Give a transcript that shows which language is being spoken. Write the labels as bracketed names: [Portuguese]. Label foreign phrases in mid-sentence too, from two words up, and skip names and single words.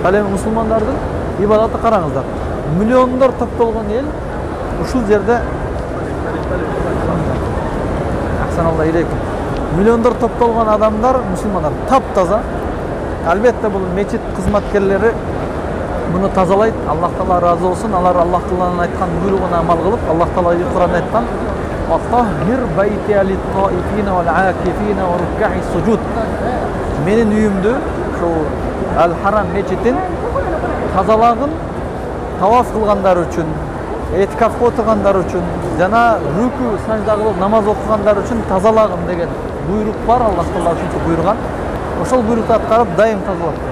[Kyrgyz] Ал эми мусулмандардын ибадаты караңыздар. Миллиондор топтолгон эл ушул жерде [Arabic] أحسن الله إليكم. [Kyrgyz] Миллиондор топтолгон адамдар мусулмандар таптаза. Албетте бул мечит кызматкерлери буну тазалайт. Аллах Таала разы болсун. Алар Аллах Тааланын айткан буйругуна амал кылып, Аллах Таала Кур'анда айткан: [Arabic] "وطهر بيتي للطائفين والعاكفين والركع السجود." [Kyrgyz] Менин үйүмдү, ушул Ал-Харам мечитин тазалагын, таваф кылгандар үчүн, этикафка отургандар үчүн жана рүкү сажда кылып намаз окугандар үчүн тазалагын деген буйрук бар. Аллах Таала ушинтип буйруган. Ошол буйрукты аткарып дайым тазалап.